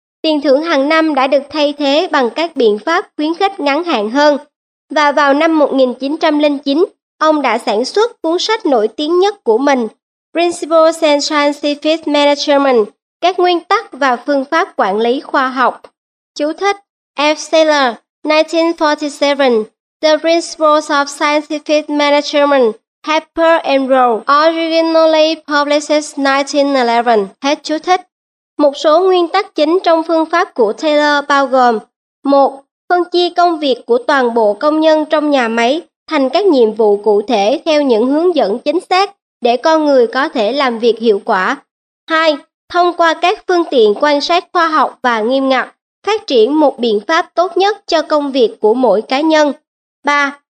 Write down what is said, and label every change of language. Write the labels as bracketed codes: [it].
[vi] Tiền thưởng hàng năm đã được thay thế bằng các biện pháp khuyến khích ngắn hạn hơn. Và vào năm 1909, ông đã sản xuất cuốn sách nổi tiếng nhất của mình, Principles and Scientific Management, các nguyên tắc và phương pháp quản lý khoa học. Chú thích: F. [en] Saylor, 1947, The Principles of Scientific Management, Harper and Row, originally published 1911. [vi] Hết chú thích. Một số nguyên tắc chính trong phương pháp của Taylor bao gồm: 1. Phân chia công việc của toàn bộ công nhân trong nhà máy thành các nhiệm vụ cụ thể theo những hướng dẫn chính xác để con người có thể làm việc hiệu quả. 2. Thông qua các phương tiện quan sát khoa học và nghiêm ngặt, phát triển một biện pháp tốt nhất cho công việc của mỗi cá nhân. 3.